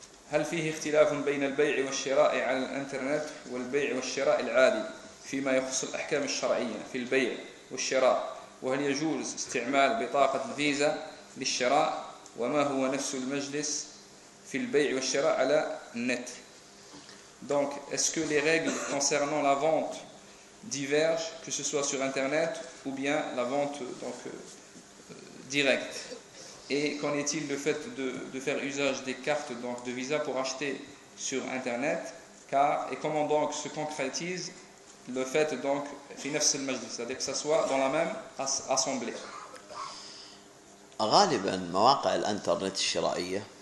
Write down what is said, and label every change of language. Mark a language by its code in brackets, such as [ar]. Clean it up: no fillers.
[ar] هل فيه اختلاف بين البيع والشراء على الانترنت والبيع والشراء العادي فيما يخص الأحكام الشرعية في البيع والشراء؟ وهل يجوز استعمال بطاقة فيزا للشراء؟ وما هو نفس المجلس في البيع والشراء على النت؟ [fr] Donc, est-ce que les règles concernant la vente divergent, que ce soit sur Internet ou bien la vente donc directe? Et qu'en est-il le fait de faire usage des cartes donc de Visa pour acheter sur Internet? Car et comment donc se concrétise le fait donc finir le majlis, c'est-à-dire que ça soit dans la même assemblée? [ar] غالباً مواقع الإنترنت الشرائية.